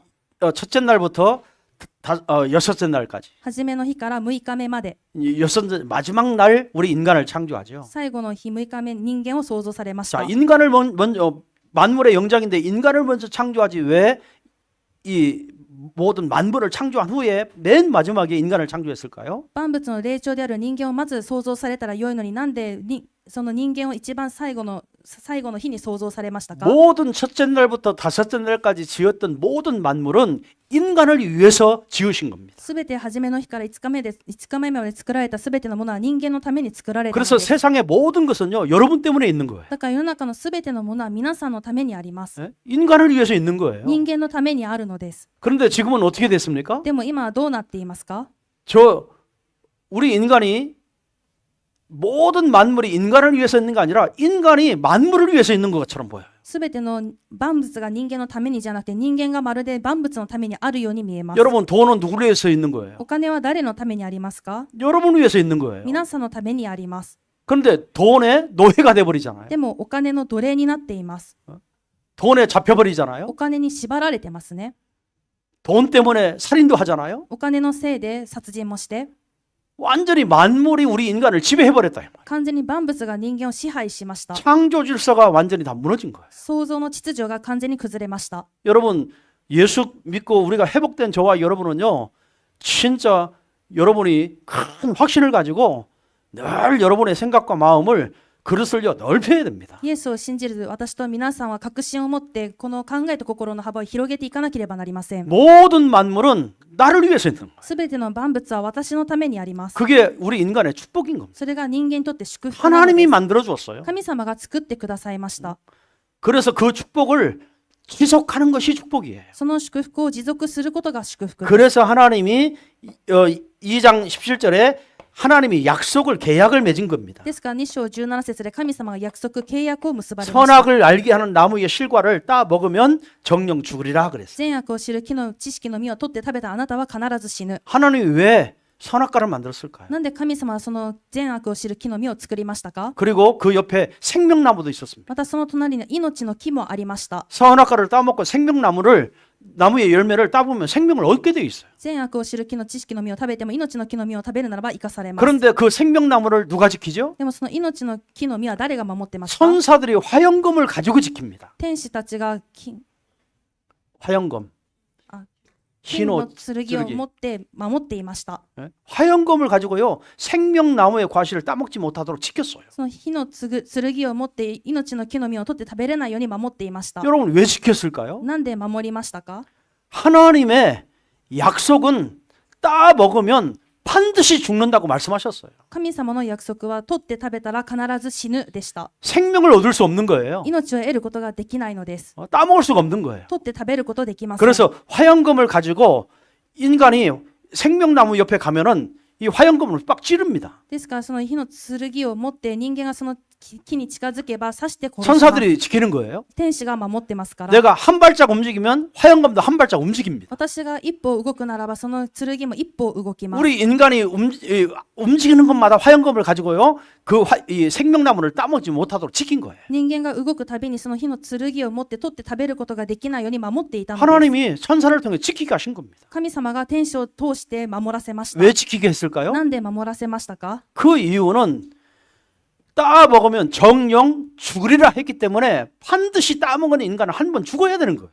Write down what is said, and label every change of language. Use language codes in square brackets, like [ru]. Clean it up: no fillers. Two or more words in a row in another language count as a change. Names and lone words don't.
[ko] 첫째 날부터 여섯째 날까지. [ja] 初めの日から6日目まで、 [ko] 마지막 날 우리 인간을 창조하죠. [ja] 最後の日6日目、人間を創造されまし [ko] 자, [ja] た。 [ko] 인간을 먼저 만물의 영장인데 인간을 먼저 창조하지 왜 이 모든 만물을 창조한 후에 맨 마지막에 인간을 창조했을까요? [ja] 万物の霊長である人間をまず創造されたら良いのに、なんでその人間を一番最後の日に創造されましたか？ [ko] 모든 첫째 날부터 다섯째 날까지 지었던 모든 만물은 인간을 위해서 지으신 겁니다. [ja] すべて初めの日から5日目まで作られたすべてのものは人間のために作られたの [ko] 그래서 [ja] です。 [ko] 세상의 모든 것은요 여러분 때문에 있는 거예요. [ja] だから世の中のすべてのものは皆さんのためにあります。 [ko] 예? 인간을 위해서 있는 거예요. [ja] 人間のためにあるのです。 [ko] 그런데 지금은 어떻게 됐습니까? [ja] でも今はどうなっていますか？ [ko] 우리 인간이 모든 만물이 인간을 위해서 있는 게 아니라 인간이 만물을 위해서 있는 것처럼 보여요. [ja] すべての万物が人間のためにじゃなくて、人間がまるで万物のためにあるように見えます。 [ko] 여러분 돈은 누구를 위해서 있는 거예요? [ja] お金は誰のためにありますか？ [ko] 여러분을 위해서 있는 거예요. [ja] 皆さんのためにあります。 [ko] 그런데 돈의 노예가 돼버리잖아요. [ja] でもお金の奴隷になっています。 [ko] 돈에 잡혀버리잖아요. [ja] お金に縛られてますね。 [ko] 돈 때문에 살인도 하잖아요. [ja] お金のせいで殺人もして、 [ko] 완전히 만물이 우리 인간을 지배해버렸다. [ja] 完全に万物が人間を支配しました。 [ko] 창조 질서가 완전히 다 무너진 거예요. [ja] 創造の秩序が完全に崩れました。 [ko] 여러분 예수 믿고 우리가 회복된 저와 여러분은요 진짜 여러분이 큰 확신을 가지고 늘 여러분의 생각과 마음을 그릇을요 넓혀야 됩니다. [ja] イエスを信じる私と皆さんは確信を持ってこの考えと心の幅を広げていかなければなりません。 [ko] 모든 만물은 나를 위해서 있는 거예요. [ja] すべての万物は私のためにあります。 [ko] 그게 우리 인간의 축복인 겁니다. [ja] それが人間にとって祝福なの [ko] 하나님이 [ja] です。 [ko] 만들어 주었어요. [ja] 神様が作ってくださいました。 [ko] 그래서 그 축복을 지속하는 것이 축복이에요. [ja] その祝福を持続することが祝福です。 [ko] 그래서 하나님이 2장 17절에 하나님이 약속을 계약을 맺은 겁니다. [ja] ですから2章17節で神様が約束契約を結ばれました。 [ko] 선악을 알게 하는 나무의 실과를 따 먹으면 정령 죽으리라 그랬어요. [ja] 善悪を知る木の知識の実を取って食べたあなたは必ず死ぬ。 [ko] 하나님이 왜 선악과를 만들었을까요? [ja] なんで神様はその善悪を知る木の実を作りましたか？ [ko] 그리고 그 옆에 생명나무도 있었습니다. [ja] またその隣に命の木もありました。 [ko] 선악과를 따먹고 나무의 열매를 따보면 생명을 얻게 되어 있어요. [ja] 善悪を知る木の知識の実を食べても命の木の実を食べるならば生かされます。 [ko] 그런데 그 생명나무를 누가 지키죠? [ja] でもその命の木の実は誰が守ってますか？ [ko] 천사들이 화영검을 가지고 지킵니다. [ja] 天使たちが金 [ko] 화영검. [ja] の [ko] 흰옷 [ja] 剣を持って守っていました。 [ko] 화영검을 가지고요 생명나무의 과실을 따먹지 못하도록 지켰어요. [ja] その火の剣を持って命の木の実を取って食べれないように守っていました。 [ko] 여러분 왜 지켰을까요? [ja] なんで守りましたか？ [ko] 하나님의 약속은 따 먹으면 반드시 죽는다고 말씀하셨어요. [ja] 神様の約束は取って食べたら必ず死ぬでした。 [ko] 생명을 얻을 수 없는 거예요. [ja] 命を得ることができないのです。 [ko] 따 먹을 수가 없는 거예요. [ja] 取って食べることできません。 [ko] 그래서 화영검을 가지고 인간이 생명나무 옆에 가면은 이 화영검을 빡 찌릅니다. [ja] ですからその火の剣を持って人間がその木に近づけば刺して殺します。 [ko] 천사들이 지키는 거예요. [ja] 天使が守ってますから。 [ko] 내가 한 발짝 움직이면 화영검도 한 발짝 움직입니다. [ja] 私が一歩動くならばその剣も一歩動きます。 [ko] 우리 인간이 움직이는 것마다 화영검을 가지고요 이 생명나무를 따먹지 못하도록 지킨 거예요. [ja] 人間が動くたびにその火の剣を持って取って食べることができないように守っていたのです。 [ko] 하나님이 천사를 통해 지키게 하신 겁니다. [ja] 神様が天使を通して守らせました。 [ko] 왜 지키게 했을까요? [ja] なんで守らせましたか？ [ko] 그 이유는 따 먹으면 정령 죽으리라 했기 때문에 반드시 따 먹은 인간은 한 번 죽어야 되는 거예요.